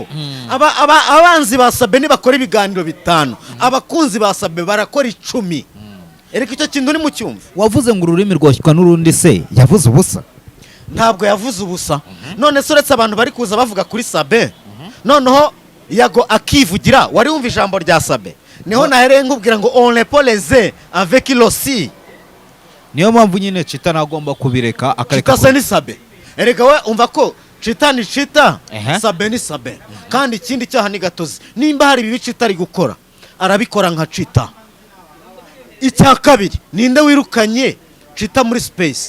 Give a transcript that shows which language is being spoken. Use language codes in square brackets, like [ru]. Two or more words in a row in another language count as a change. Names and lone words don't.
[rw] Abanzi ba Sabe ni bakora ibiganiro bitanu, abakunzi ba Sabe barakora 10. Ereka icyo kintu ni mu cyumva. wavuze ngo ururimi rwoshywa n'urundi, se yavuze ubusa? Ntabwo yavuze ubusa. None se uretse abantu bari kuza bavuga kuri Sabe, noneho Yago akivugira, wari wumva ijambo rya Sabe? Niho nahereye nkubwira ngo [fr] on les poleze avec l'ossi. [rw] Niyo mpamvu nyine Chita nagomba kubireka akareka. Chita se ni Sabe. Erega we umva ko Chita ni Chita, Sabe ni Sabe. Kandi ikindi cyaha ni gatozi. Nimba hari bibi Chita ari gukora, arabikora nka Chita. Icya kabiri, ninde wirukanye Chita muri space?